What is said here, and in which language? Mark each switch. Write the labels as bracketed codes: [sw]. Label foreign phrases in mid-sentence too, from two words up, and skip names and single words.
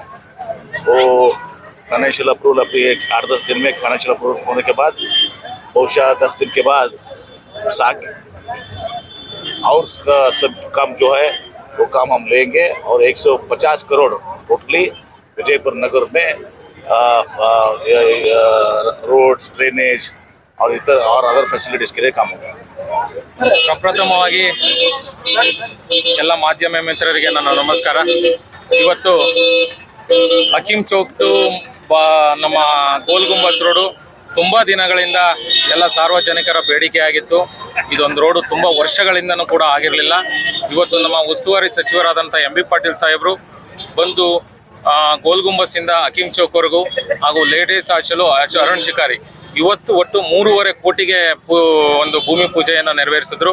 [hi] वो [en] financial approval [hi] अभी 8-10 दिन में [en] financial approval [hi] होने के बाद बहुशः 10 दिन के बाद और सब काम जो है वो काम हम लेंगे. और 150 करोड़ टोटली विजयपुर नगर में [en] roads, drainage, [hi] और [en] other facilities [hi] के लिए काम होगा। [kn] ಪ್ರಪ್ರಥಮವಾಗಿ ಎಲ್ಲ ಮಾಧ್ಯಮ ಮಿತ್ರರಿಗೆ ನನ್ನ ನಮಸ್ಕಾರ. ಇವತ್ತು ಹಕೀಂ ಚೌಕ್ ಟು ನಮ್ಮ ಗೋಲ್ ಗುಂಬಸ್ ರೋಡು ತುಂಬ ದಿನಗಳಿಂದ ಎಲ್ಲ ಸಾರ್ವಜನಿಕರ ಬೇಡಿಕೆ ಆಗಿತ್ತು. ಇದೊಂದು ರೋಡು ತುಂಬ ವರ್ಷಗಳಿಂದನೂ ಕೂಡ ಆಗಿರಲಿಲ್ಲ. ಇವತ್ತು ನಮ್ಮ ಉಸ್ತುವಾರಿ ಸಚಿವರಾದಂಥ MB ಪಾಟೀಲ್ ಸಾಹೇಬರು ಬಂದು ಗೋಲ್ ಗುಂಬಸ್ಸಿಂದ ಹಕೀಂ ಚೌಕ್ವರೆಗೂ ಹಾಗೂ [en] ladies hostel [kn] ಅರುಣ್ ಶಿಕಾರಿ ಇವತ್ತು ಒಟ್ಟು 3.5 ಕೋಟಿಗೆ ಒಂದು ಭೂಮಿ ಪೂಜೆಯನ್ನು ನೆರವೇರಿಸಿದ್ರು.